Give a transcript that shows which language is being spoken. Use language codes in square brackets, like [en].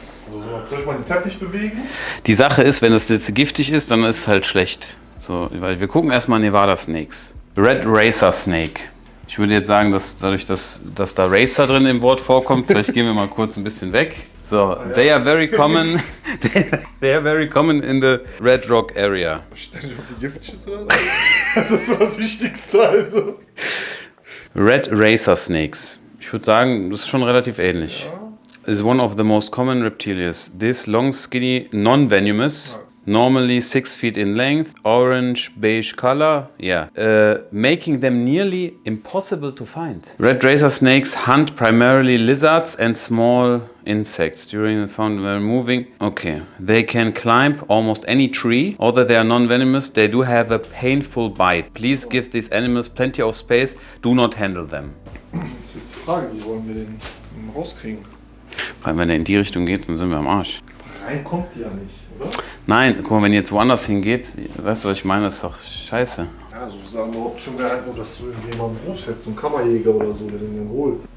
[de] Also, soll ich mal den Teppich bewegen? Die Sache ist, wenn es jetzt giftig ist, dann ist es halt schlecht. So, weil wir gucken erstmal Nevada Snakes. Red Racer Snake. Ich würde jetzt sagen, dass dadurch, dass da Racer drin im Wort vorkommt, vielleicht gehen wir mal kurz ein bisschen weg. [en] So, they are very common. They are very common in the Red Rock area. [de] Steht nicht, ob die giftig ist oder so? Das ist so das Wichtigste, also. [en] Red Racer Snakes. [de] Ich würde sagen, das ist schon relativ ähnlich. [en] Is one of the most common reptilians. This long, skinny, non-venomous, normally 6 feet in length, orange beige color, making them nearly impossible to find. Red racer snakes hunt primarily lizards and small insects during the found when moving. Okay, they can climb almost any tree. Although they are non-venomous, they do have a painful bite. Please give these animals plenty of space. Do not handle them. [de] Das ist jetzt die Frage, wie wollen wir den rauskriegen? Wenn er in die Richtung geht, dann sind wir am Arsch. Rein kommt die ja nicht, oder? Nein, guck mal, wenn ihr jetzt woanders hingeht, weißt du, was ich meine? Das ist doch scheiße. Ja, sozusagen eine Option wäre halt nur, dass du irgendjemanden rufst, jetzt so einen Kammerjäger oder so, der den dann holt.